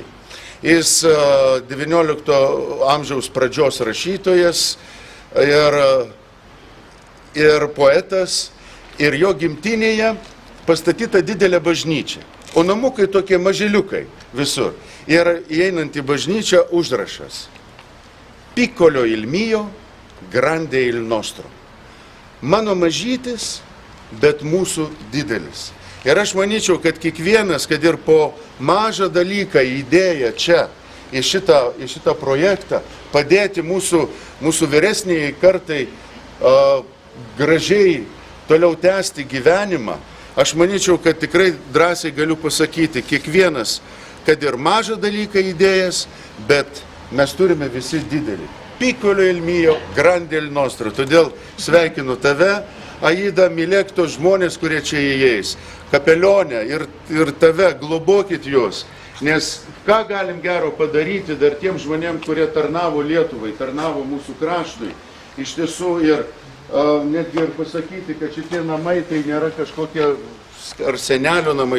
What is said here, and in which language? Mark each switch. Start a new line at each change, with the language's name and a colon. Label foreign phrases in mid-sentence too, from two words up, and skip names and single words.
Lithuanian: Jis 19 amžiaus pradžios rašytojas ir poetas, ir jo gimtinėje pastatyta didelė bažnyčia, o namukai tokie maželiukai visur. Ir įeinant į bažnyčią užrašas:
Italian: Piccolo il mio, grande il nostro.
Lithuanian: Mano mažytis, bet mūsų didelis. Ir aš manyčiau, kad kiekvienas, kad ir po mažą dalyką įdėję čia į šitą projektą, padėti mūsų vyresniai kartai gražiai toliau tęsti gyvenimą, aš manyčiau, kad tikrai drąsiai galiu pasakyti, kiekvienas, kad ir mažą dalyką įdėjęs, bet mes turime visi didelį.
Italian: Piccolo il mio, grande il nostro.
Lithuanian: Todėl sveikinu tave, Aida, mylėk tos žmonės, kurie čia įeis. Kapelionę ir tave, globokit juos. Nes ką galim gero padaryti dar tiem žmonėm, kurie tarnavo Lietuvai, tarnavo mūsų kraštui. Iš tiesų ir netgi ir pasakyti, kad šitie namai tai nėra kažkokie ar senelio namai.